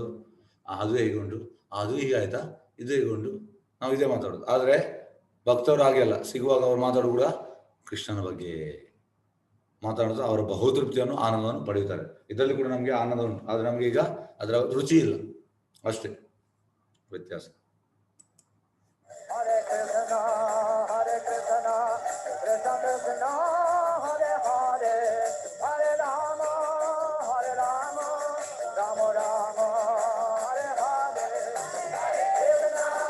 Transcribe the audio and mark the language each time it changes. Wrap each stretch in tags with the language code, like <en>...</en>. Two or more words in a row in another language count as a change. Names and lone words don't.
<kn>ಅದು ಹೇಗುಂಟು, ಅದು ಹೀಗಾಯ್ತಾ, ಇದು ಹೇಗುಂಟು, ನಾವು ಇದೇ ಮಾತಾಡೋದು. ಆದ್ರೆ ಭಕ್ತರು ಹಾಗೆ ಅಲ್ಲ, ಸಿಗುವಾಗ ಅವ್ರು ಮಾತಾಡೋದು ಕೂಡ ಕೃಷ್ಣನ ಬಗ್ಗೆ ಮಾತಾಡೋದು. ಅವರ ಬಹುತೃಪ್ತಿಯನ್ನು ಆನಂದವನ್ನು ಪಡೆಯುತ್ತಾರೆ. ಇದರಲ್ಲಿ ಕೂಡ ನಮಗೆ ಆನಂದ ಉಂಟು, ಆದ್ರೆ ನಮ್ಗೆ ಈಗ ಅದರ ರುಚಿ ಇಲ್ಲ, ಅಷ್ಟೇ ವ್ಯತ್ಯಾಸ.</kn> <sa>ಹರೇ ಕೃಷ್ಣ ಹರೇ ಕೃಷ್ಣ ಕೃಷ್ಣ ಕೃಷ್ಣ ಹರೇ ಹರೇ ಹರೇ ರಾಮ ರಾಮ ರಾಮ ಹರೇ ಹರೇ ಹರೇ ಕೃಷ್ಣ</sa>